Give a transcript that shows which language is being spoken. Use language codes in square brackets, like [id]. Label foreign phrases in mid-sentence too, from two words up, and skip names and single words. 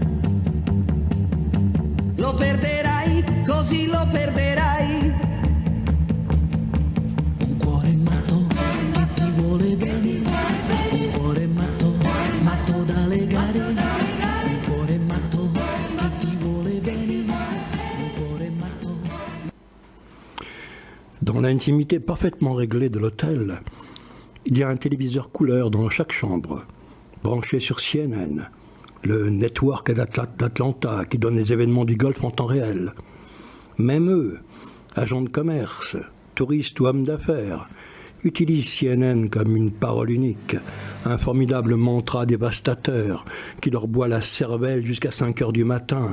[it] Lo perderai, così lo perderai. Un cuore matto che ti vuole bene, un cuore matto, matto da legare. Un cuore matto che ti vuole bene, un cuore matto. [fr] Dans l'intimité parfaitement réglée de l'hôtel, il y a un téléviseur couleur dans chaque chambre, branché sur CNN, le network d'Atlanta qui donne les événements du Golfe en temps réel. Même eux, agents de commerce, touristes ou hommes d'affaires, utilisent CNN comme une parole unique, un formidable mantra dévastateur qui leur boit la cervelle jusqu'à 5 heures du matin.